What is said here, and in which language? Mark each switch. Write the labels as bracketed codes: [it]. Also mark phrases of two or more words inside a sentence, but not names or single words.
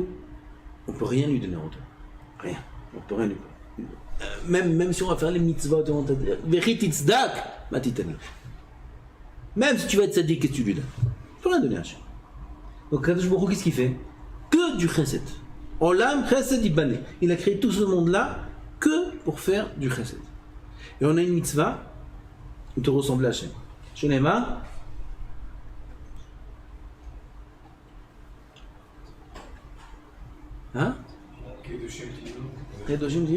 [fr] On ne peut rien lui donner en retour. Rien. On ne peut rien lui donner. Même si on va faire les mitzvot, on va te dire même si tu vas être tzaddik, qu'est-ce que tu lui donnes? Tu peux rien donner à Hachem. Donc [he] קדוש ברוך הוא, [fr] qu'est-ce qu'il fait? Que du chesed. [he] עולם חסד יבנה. [fr] Il a créé tout ce monde-là que pour faire du chesed. Et on a une mitzvah de ressembler à Hachem. [he] Shenema, hein? קדושים תהיו.